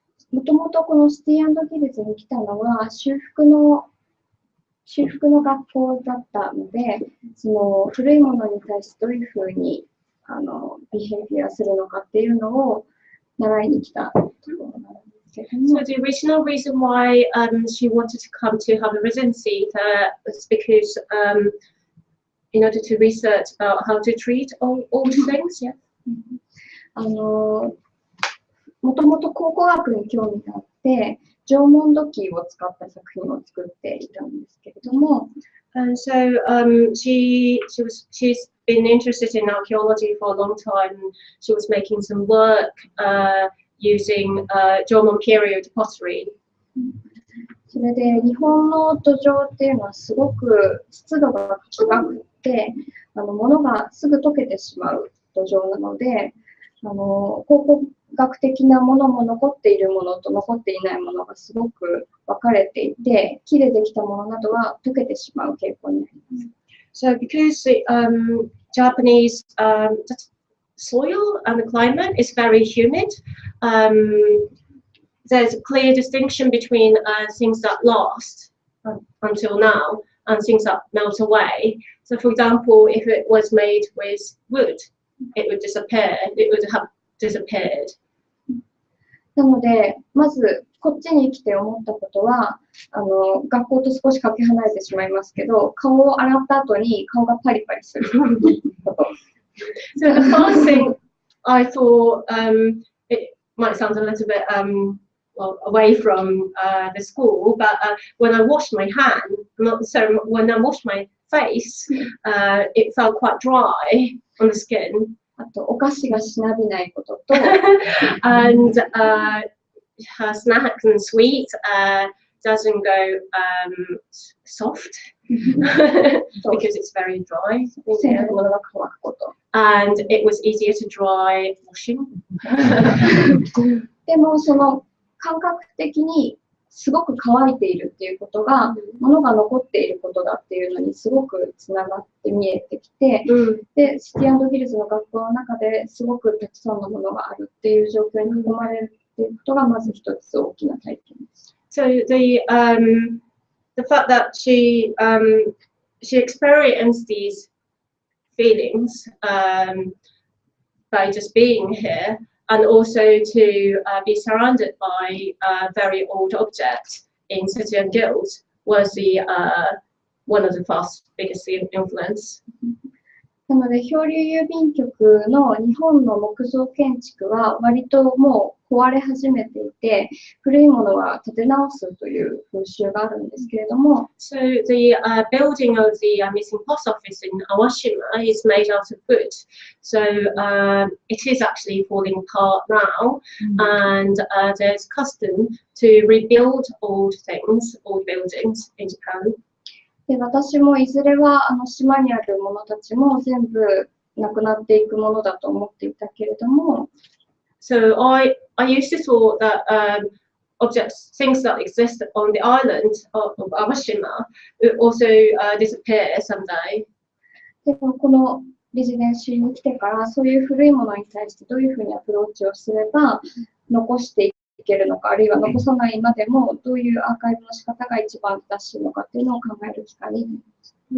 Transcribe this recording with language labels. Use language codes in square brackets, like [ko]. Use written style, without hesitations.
[ja] もともとこのシティ&ギルズに来たのは修復の学校だったので、その古いものに対してどういうふうにビヘイビアするのかっていうのを習いに来たところなんですけども。 [en] So the original reason why she wanted to come to have a residency there was because in order to research about how to treat old things. Yeah. [ja] もともと考古学に興味があって、縄文土器を使った作品を作っていたんですけれども、 [en] And so she's been interested in archaeology for a long time. She was making some work using Jomon period pottery. [ja] それで日本の土壌っていうのはすごく湿度が高くて、物がすぐ溶けてしまう土壌なので、考古学的なものも残っているものと残っていないものがすごく分かれていて、木でできたものなどは溶けてしまう傾向になります。 [en] So because the Japanese soil and the climate is very humid, there's a clear distinction between things that last until now and things that melt away. So for example, if it was made with wood, it would disappear. It would have disappeared. [ja] なので、まずこっちに来て思ったことは、学校と少しかけ離れてしまいますけど、顔を洗った後に顔がパリパリすること。 [en] So the first thing I thought, it might sound a little bit well, away from the school, but when I washed my hand, so when I washed my face, it felt quite dry on the skin. [ja] あと、お菓子がしなびないことと、 [en] and her snacks and sweet doesn't go soft because it's very dry. [ja] 洗濯物が乾くこと。 [en] And it was easier to dry washing. [ja] でも、その感覚的にすごく乾いているっていうことが、物が残っていることだっていうのにすごくつながって見えてきて、で、シティ&ギルズの学校の中ですごくたくさんのものがあるっていう状況に囲まれるっていうことがまず一つ大きな体験です。 [en] So the fact that she experienced these feelings by just being here, and also to be surrounded by very old objects in City and Guilds was the one of the first biggest influence. [ja] なので、漂流郵便局の日本の木造建築は割ともう壊れ始めていて、古いものは建て直すという風習があるんですけれども、 [en] So the building of the missing post office in Awashima is made out of wood. So it is actually falling apart now, and there's custom to rebuild old things, old buildings in Japan. [ja] で、私もいずれは島にあるものたちも全部なくなっていくものだと思っていたけれども、 [en] So I used to thought that objects, things that exist on the island of Awashima would also disappear someday. [ja] でもこのレジデンシーに来てからそういう古いものに対してどういうふうにアプローチをすれば残していけるのか、あるいは残さないまでもどういうアーカイブの仕方が一番正しいのかっていうのを考える機会になります。